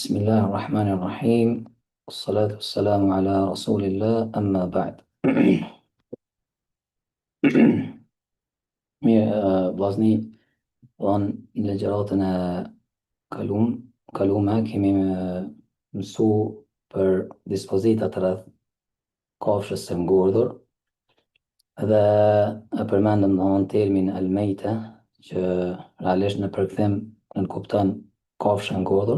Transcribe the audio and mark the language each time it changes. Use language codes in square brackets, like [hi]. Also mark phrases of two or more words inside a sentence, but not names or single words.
[ar] بسم الله الرحمن الرحيم والصلاة والسلام على رسول الله أما بعد. [sq] Mirë, vllazni, në legjeratën e kalume kemi mësu për dispozitat rreth kafshës së ngordhur dhe e përmendëm termin al-mejte, që realisht në përkthim nënkupton kafshë e ngordhur.